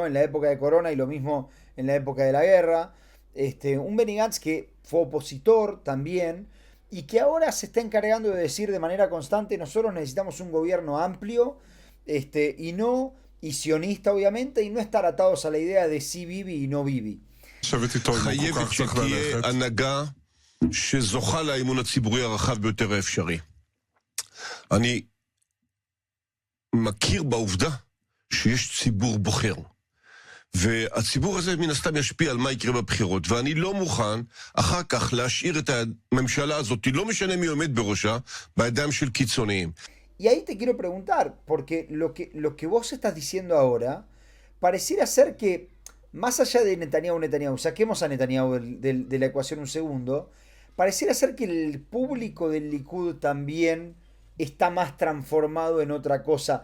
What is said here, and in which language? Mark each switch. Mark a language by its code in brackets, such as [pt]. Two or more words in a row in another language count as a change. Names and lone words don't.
[es] En la época de Corona y lo mismo en la época de la guerra. Un Benny Gantz que fue opositor también y que ahora se está encargando de decir de manera constante, nosotros necesitamos un gobierno amplio y sionista obviamente, y no estar atados a la idea de sí Bibi y no Bibi. [he] חייבת שתהיה הנהגה שזוכה לאמון הציבורי הרחב ביותר האפשרי. אני מכיר בעובדה שיש ציבור בוחר, והציבור הזה מן הסתם ישפיע על מה יקרה בבחירות, ואני לא מוכן אחר כך להשאיר את הממשלה הזאת, לא משנה מי עומד בראשה, בידיים של קיצוניים. [es] Y ahí te quiero preguntar, porque lo que vos estás diciendo ahora pareciera ser que más allá de Netanyahu, saquemos a Netanyahu de la ecuación un segundo, pareciera ser que el público del Likud también está más transformado en otra cosa.